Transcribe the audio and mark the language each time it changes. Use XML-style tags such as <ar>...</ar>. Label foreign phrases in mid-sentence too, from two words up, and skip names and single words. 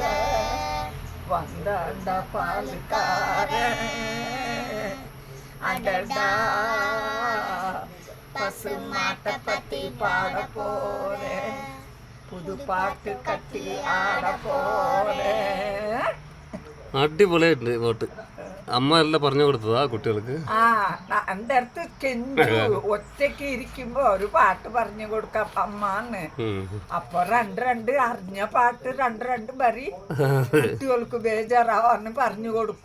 <ta>வந்தாண்ட பாலுக்காரன் அடடா பசு மாட்டை பத்தி பாட போறேன், புது பாட்டு கட்டி ஆட போறேன்.</ta> <ml>അടിപൊളിയായിട്ടുണ്ട് പാട്ട്. അമ്മ എല്ലാം പറഞ്ഞു കൊടുത്തതാ കുട്ടികൾക്ക്. എന്റെ അടുത്ത് കെഞ്ചു ഒറ്റയ്ക്ക് ഇരിക്കുമ്പോ ഒരു പാട്ട് പറഞ്ഞു കൊടുക്കാം അമ്മാന്ന്. അപ്പൊ രണ്ട് അറിഞ്ഞ പാട്ട് രണ്ട് വരി കുട്ടികൾക്ക് ബേജാറാവാന്ന് പറഞ്ഞു കൊടുക്കൂ.</ml>